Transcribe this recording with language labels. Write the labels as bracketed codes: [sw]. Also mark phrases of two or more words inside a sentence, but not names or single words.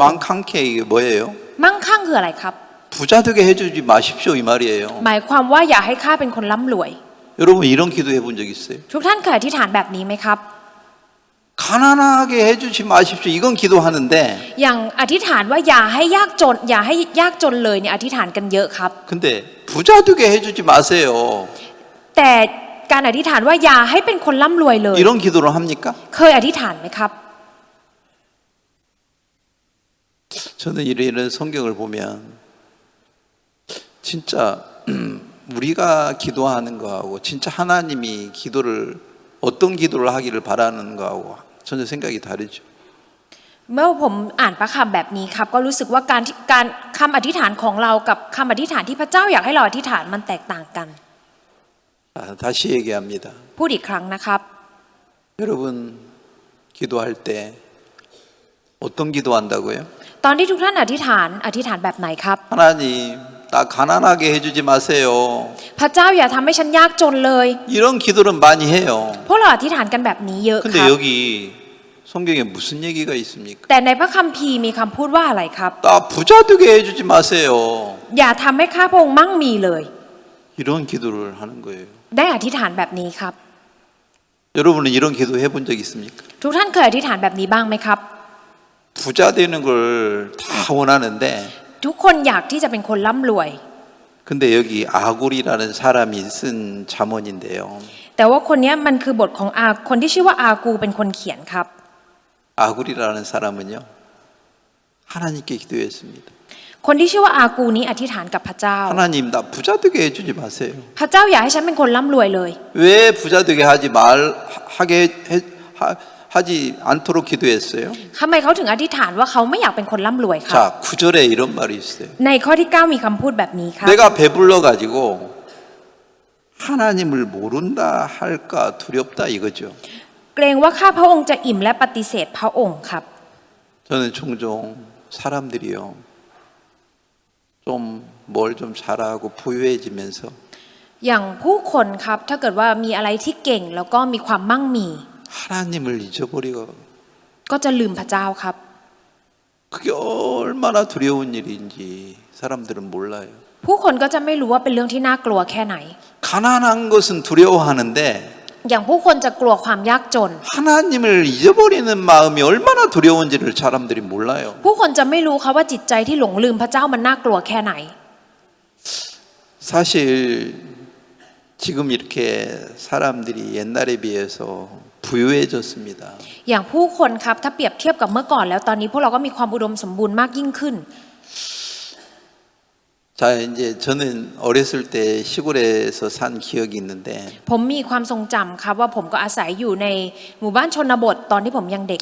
[ko] 망캉케 이게 뭐예요? [th] มั่งคั่งคืออะไรครับ [ko] 부자 되게 해주지 마십시오 이 말이에요. [th] หมายความว่าอย่าให้ข้าเป็นคนร่ำรวย [ko] 여러분 이런 기도 해본 적 있어요? [th] ทุกท่านเคยอธิษฐานแบบนี้ไหมครับ [ko] 가난하게 해주지 마십시오. 이건 기도하는데 [th] อย่างอธิษฐานว่าอย่าให้ยากจน อย่าให้ยากจนเลยเนี่ยอธิษฐานกันเยอะครับ [ko] 근데 부자 되게 해주지 마세요. [th] แต่การอธิษฐานว่าอย่าให้เป็นคนร่ำรวยเลย [ko] 이런 기도를 합니까? [th] เคยอธิษฐานไหมครับ [ko] 저는 이런 성경을 보면 진짜 우리가 기도하는 거하고 진짜 하나님이 기도를 어떤 기도를 하기를 바라는 거하고 전혀 생각이 다르죠. [th] เมื่อผมอ่านพระคำแบบนี้ครับก็รู้สึกว่าการคำอธิษฐานของเรากับคำอธิษฐานที่พระเจ้าอยากให้เราอธิษฐานมันแตกต่างกัน [ko] 다시 얘기합니다. [th] พูดอีกครั้งนะครับ [ko] 여러분 기도할 때 어떤 기도한다고요? [th] ตอนที่ทุกท่านอธิษฐานแบบไหนครับ [ko] 하나님 나 가난하게 해주지 마세요. [th] พระเจ้าอย่าทำให้ฉันยากจนเลย [ko] 이런 기도를 많이 해요. [th] พวกเราอธิษฐานกันแบบนี้เยอะค [ko] 근데 [th] รับ [ko] 여기 성경에 무슨 얘기가 있습니까? [th] แต่ในพระคัมภีร์มีคำพูดว่าอะไรครับ [ko] 나 부자 되게 해주지 마세요. [th] อย่าทำให้ข้าพระองค์มั่งมีเลย [ko] 이런 기도를 하는 거예요. [th] ได้อธิษฐานแบบนี้ครับ [ko] 여러분은 이런 기도 해본 적 있습니까? [th] ทุกท่านเคยอธิษฐานแบบนี้บ้างไหมครับ [ko] 부자 되는 걸 다 원하는데 [th] ทุกคนอยากที่จะเป็นคนร่ำรวย [ko] 근데 여기 아굴이라는 사람이 쓴 잠언인데요. [th] แต่ว่าคนนี้มันคือบทของคนที่ชื่อว่าอากูเป็นคนเขียนครับ [ko] 아굴이라는 사람은요 하나님께 기도했습니다. [th] คนที่ชื่อว่าอากูนี้อธิษฐานกับพระเจ้า [ko] 하나님 나 부자 되게 해주지 마세요. [th] พระเจ้าอย่าให้ฉันเป็นคนร่ำรวยเลย [ko] 왜 부자 되게 하지 않도록 기도했어요? [th] ทำไมเขาถึงอธิษฐานว่าเขาไม่อยากเป็นคนร่ำรวยครับ [ko] 자 9절에 이런 말이 있어요. [th] ในข้อที่ 9 มีคำพูดแบบนี้ครับ [ko] 내가 배불러 가지고 하나님을 모른다 할까 두렵다 이거죠. [th] เกรงว่าข้าพระองค์จะอิ่มและปฏิเสธพระองค์ครับ [ko] 저는 종종 사람들이요 좀 뭘 좀 잘하고 부유해지면서 [th] อย่างผู้คนครับถ้าเกิดว่ามีอะไรที่เก่งแล้วก็มีความมั่งมี [ko] 하나님을 잊어버리고 [th] ก็จะลืมพระเจ้าครับ [ko] 그게 얼마나 두려운 일인지 사람들은 몰라요. [th] ผู้คนก็จะไม่รู้ว่าเป็นเรื่องที่น่ากลัวแค่ไหน [ko] 가난한 것은 두려워하는데 [th] อย่างผู้คนจะกลัวความยากจน [ko] 하나님을 잊어버리는 마음이 얼마나 두려운지를 사람들이 몰라요. [th] ผู้คนจะไม่รู้ครับว่าจิตใจที่หลงลืมพระเจ้ามันน่ากลัวแค่ไหน [ko] 사실 지금 이렇게 사람들이 옛날에 비해서 부유해졌습니다. [th] อย่างผู้คนครับถ้าเปรียบเทียบกับเมื่อก่อนแล้วตอนนี้พวกเราก็มีความอุดมสมบูรณ์มากยิ่งขึ้น [ko] 자 이제 저는 어렸을 때 시골에서 산 기억이 있는데 [th] ผมมีความทรงจำครับว่าผมก็อาศัยอยู่ในหมู่บ้านชนบทตอนที่ผมยังเด็ก